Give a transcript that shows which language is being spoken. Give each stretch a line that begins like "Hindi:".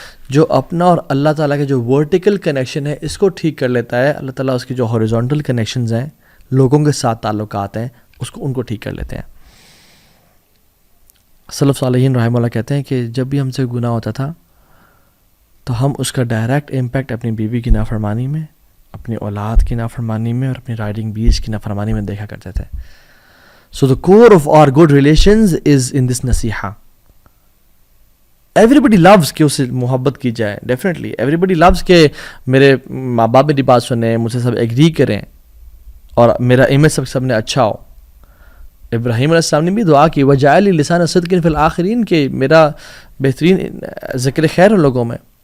Urdu: جو اپنا اور اللہ تعالیٰ کے جو ورٹیکل کنیکشن ہے اس کو ٹھیک کر لیتا ہے، اللہ تعالیٰ اس کی جو ہاریزونٹل کنیکشنز ہیں لوگوں کے ساتھ تعلقات ہیں ان کو ٹھیک کر لیتے ہیں. سلف صالحین رحمہ اللہ کہتے ہیں کہ جب بھی ہم سے گناہ ہوتا تھا تو ہم اس کا ڈائریکٹ امپیکٹ اپنی بیوی کی نافرمانی میں، اپنی اولاد کی نافرمانی میں اور اپنی رائڈنگ بیس کی نافرمانی میں دیکھا کرتے تھے.
English: So the core of our good relations is in this nasiha. Everybody loves
Urdu: کہ اسے محبت کی جائے.
English: Definitely everybody loves
Urdu: کہ میرے ماں باپ میری بات سنیں، مجھ سے سب ایگری کریں اور میرا امیج سب نے اچھا ہو. ابراہیم علیہ السلام نے بھی دعا کی
Arabic: وَجَعَلِ لِسَانَ صِدْقٍ فِي الْآخِرِينَ
Urdu: کہ میرا بہترین ذکر خیر ہو لوگوں میں.